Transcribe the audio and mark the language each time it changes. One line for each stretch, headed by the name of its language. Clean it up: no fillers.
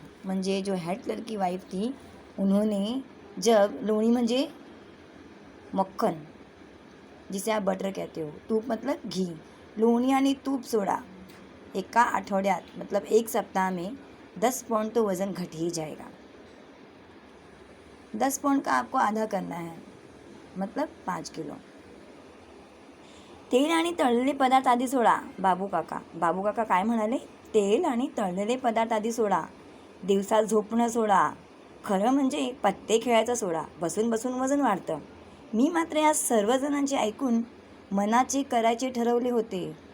Hindi: म्हणजे जो head clerk की वाइफ थी, उन्होंने जब लोणी म्हणजे मक्खन, जिसे आप बटर कहते हो, तूप मतलब घी,
Marathi: लोणी आणि तूप सोडा.
Hindi: 1 आठवड्यात मतलब 1 सप्ताह में 10 पाउंड तो वज़न घट ही जाएगा. 10 पाउंड का आपको आधा करना है, मतलब 5 किलो.
Marathi: तेल आणि तळलेले पदार्थ आधी सोडा. बाबू काका काय म्हणाले? तेल आणि तळलेले पदार्थ आधी सोडा. दिवसात झोपणं सोडा. खरं म्हणजे पत्ते खेळायचा सोडा. बसून वजन वाढतं. मी मात्र या सर्वजणांचे ऐकून मनाचे करायचे ठरवले होते.